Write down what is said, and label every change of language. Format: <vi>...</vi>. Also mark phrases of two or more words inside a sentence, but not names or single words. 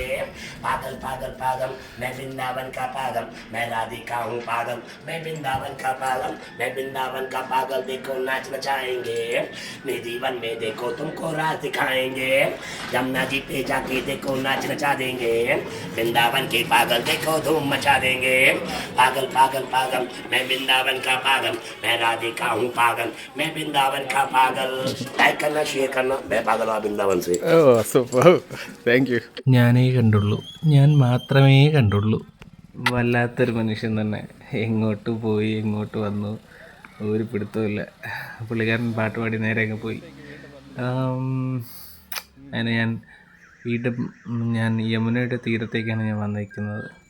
<hi>पागल पागल पागल मैं वृंदावन का पागल मैं राधिका हूँ पागल मैं वृंदावन का पागल मैं वृंदावन का पागल देखो नाचना चाहेंगे मेरे जीवन में देखो तुमको राज दिखाएंगे यमुना जी पे जाके देखो नाचना चाह देंगे वृंदावन के पागल देखो धूम मचा देंगे. पागल पागल पागल मैं वृंदावन का पागल मैं राधिका हूँ पागल मैं वृंदावन का पागल. लाइक करना शेयर करना मैं पागल हूँ वृंदावन से.</hi> <ml>ഓ സൂപ്പർ,</ml> <en>thank you.</en> <ml>ഞാനേ കണ്ടുള്ളൂ, ഞാൻ മാത്രമേ കണ്ടുള്ളൂ. വല്ലാത്തൊരു മനുഷ്യൻ തന്നെ. എങ്ങോട്ട് പോയി എങ്ങോട്ട് വന്നു ഒരു പിടുത്തമില്ല. പുള്ളിക്കാരൻ പാട്ട് പാടി നേരെ അങ്ങ് പോയി. അങ്ങനെ ഞാൻ യമുനയുടെ തീരത്തേക്കാണ് ഞാൻ വന്നിരിക്കുന്നത്.</ml>